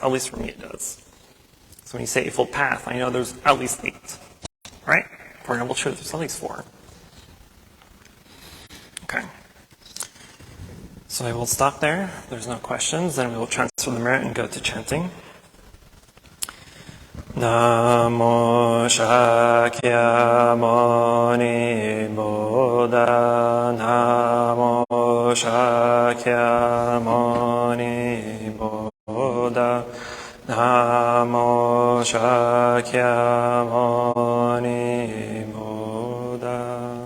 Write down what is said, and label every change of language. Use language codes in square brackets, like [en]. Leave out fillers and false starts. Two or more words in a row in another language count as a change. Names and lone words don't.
[en] At least for me it does. So when you say Eightfold Path, I know there's at least 8, right? For Noble Truth, there's at least 4. Okay. So I will stop there. If there's no questions, then we will transfer the merit and go to chanting. Namo Shakyamuni Buddha. Namo Shakyamuni Buddha. Namo Shakyamuni Buddha.